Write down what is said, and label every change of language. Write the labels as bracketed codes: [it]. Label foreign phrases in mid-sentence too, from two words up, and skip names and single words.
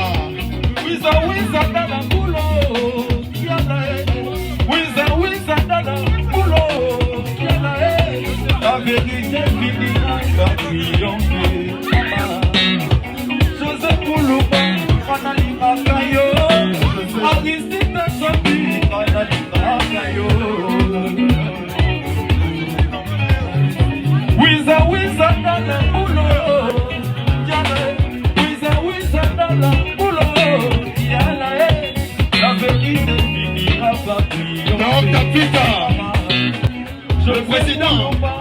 [fr] Wiza dala kulo, wiza dala kulo, la vérité finira par triompher. José Koulouba, Analina Kayo, Aristide Sobi, Analina Kayo. Wiza dala kulo, wiza dala kulo, la vérité finira par triompher. Non, capitaine, le président.